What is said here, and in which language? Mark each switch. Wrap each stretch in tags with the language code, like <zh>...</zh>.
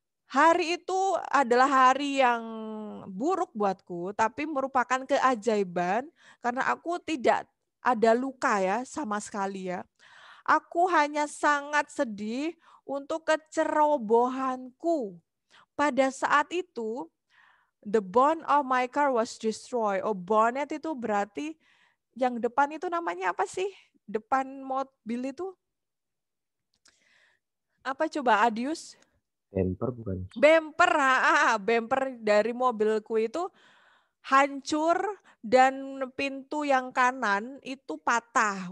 <id>Hari itu adalah hari yang buruk buatku, tapi merupakan keajaiban karena aku tidak ada luka ya sama sekali ya. Aku hanya sangat sedih untuk kecerobohanku. Pada saat itu,</id> <en>the bonnet of my car was destroyed.</en> <id>Oh, bonnet itu berarti yang depan itu namanya apa sih? Depan mobil itu? Apa coba, Adius? Bumper bukan? Bumper, bumper dari mobilku itu hancur dan pintu yang kanan itu patah.</id>